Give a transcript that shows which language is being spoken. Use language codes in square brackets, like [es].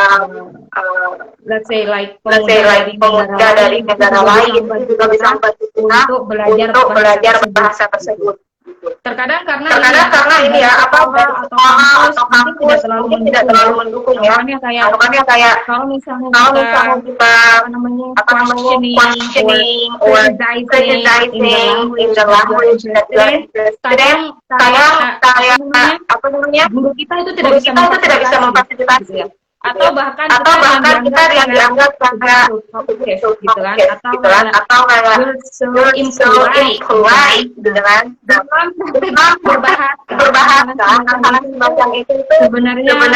[en] let's say like [id] pemuda dari negara lain itu juga bisa membantu kita untuk belajar bahasa tersebut. Terkadang karena ini ya atau kampus mungkin tidak terlalu mendukung ya. Makanya kayak kalau misalnya kita [en] questioning or criticizing in the language that we are interested in, [id] guru kita itu tidak bisa memfasilitasi atau bahkan kita yang dianggap kayak gitu kan, atau kayak [en] you're so impolite [id] gitu kan, berbahasa hal semacam itu sebenarnya